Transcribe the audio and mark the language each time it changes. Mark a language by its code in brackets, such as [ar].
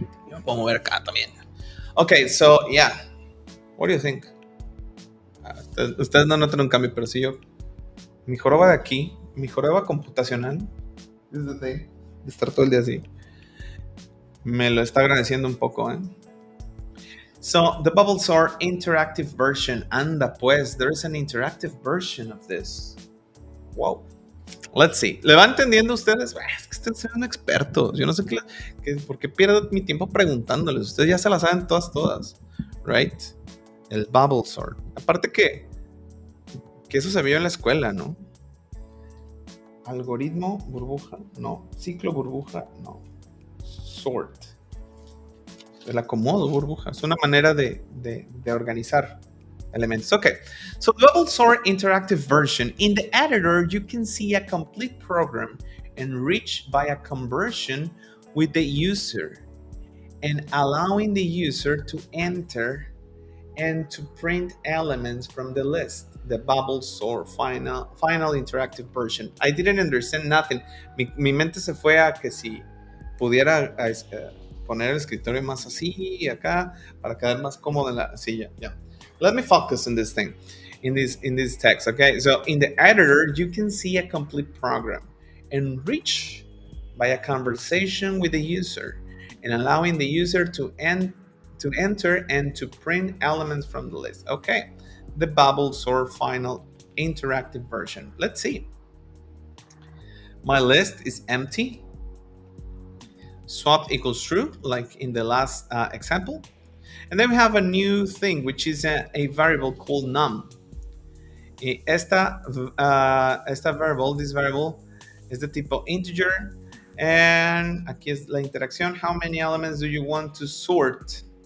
[es] Yo me puedo mover acá también. [en] Okay, so yeah. What do you think? [es] Ustedes no notan un cambio, pero sí yo. Mi joroba de aquí, mi joroba computacional, de estar todo el día así, me lo está agradeciendo un poco, ¿eh? [en] So, the bubbles are interactive version. [es] Anda pues, [en] there is an interactive version of this. Wow. Let's see. [es] ¿Le van entendiendo ustedes? Es que ustedes son expertos. Yo no sé por qué pierdo mi tiempo preguntándoles. Ustedes ya se las saben todas. Right? El bubble sort. Aparte que eso se vio en la escuela, ¿no? Algoritmo, burbuja, no. Ciclo, burbuja, no. Sort. El acomodo, burbuja. Es una manera de organizar elementos. [en] Okay, so the bubble sort interactive version. In the editor, you can see a complete program enriched by a conversion with the user and allowing the user to enter and to print elements from the list, the bubbles or final interactive version. I didn't understand nothing. [es] Mi mente se fue a que si pudiera poner el escritorio más así acá para quedar más cómodo en la silla. [en] Yeah. Let me focus on this thing, in this text. Okay. So in the editor, you can see a complete program enriched by a conversation with the user and allowing the user to enter and to print elements from the list. Okay, the bubbles or final interactive version. Let's see. My list is empty. Swap equals true, like in the last example. And then we have a new thing, which is a variable called num. [es] Esta variable, [en] this variable, [es] es de tipo integer. And aquí es la interacción. [en] How many elements do you want to sort?